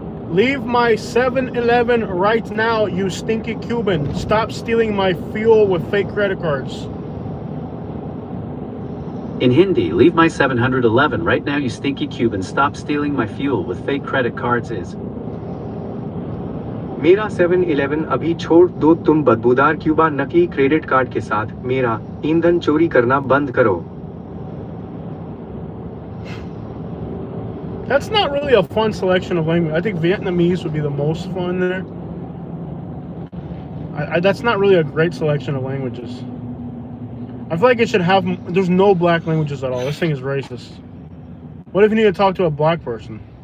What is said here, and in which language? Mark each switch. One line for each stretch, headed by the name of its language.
English: Leave my 7-Eleven right now, you stinky Cuban. Stop stealing my fuel with fake credit cards. In Hindi, leave my 711 right now, you stinky Cuban. Stop stealing my fuel with fake credit cards is.
Hindi: मेरा 7-Eleven अभी छोड़ दो, तुम बदबूदार Cuba नकली credit card के साथ मेरा ईंधन चोरी करना बंद करो.
English: That's not really a fun selection of language. I think Vietnamese would be the most fun there. That's not really a great selection of languages. I feel like it should have. There's no black languages at all. This thing is racist. What if you need to talk to a black person?